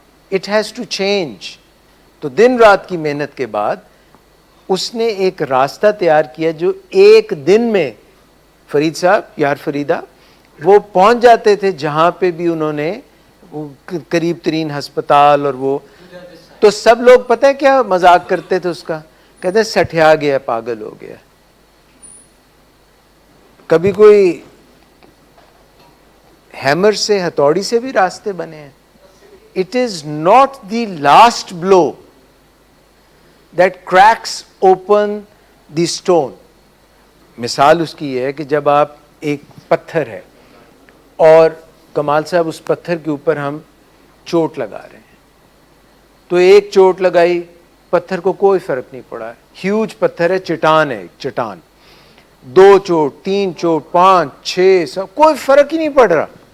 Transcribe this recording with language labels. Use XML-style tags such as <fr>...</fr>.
<en>It has to change.</en> <ur>تو دن رات کی محنت کے بعد اس نے ایک راستہ تیار کیا جو ایک دن میں، فرید صاحب، یار فریدہ، وہ پہنچ جاتے تھے جہاں پہ بھی انہوں نے قریب ترین ہسپتال. اور وہ تو سب لوگ پتہ ہے کیا مذاق کرتے تھے اس کا، کہتے سٹھیا گیا، پاگل ہو گیا. کبھی کوئی ہیمر سے، ہتھوڑی سے بھی راستے بنے ہیں.</ur> <en>It is not the last blow that cracks open the stone.</en> <ur>مثال اس کی یہ ہے کہ جب آپ ایک پتھر ہے اور کمال صاحب اس پتھر کے اوپر ہم چوٹ لگا رہے ہیں، تو ایک چوٹ لگائی، پتھر کو کوئی فرق نہیں پڑا، ہیوج پتھر ہے، چٹان ہے، چٹان، 2 چوٹ، 3 چوٹ، 5 6 سب، کوئی فرق ہی نہیں پڑ رہا.</ur>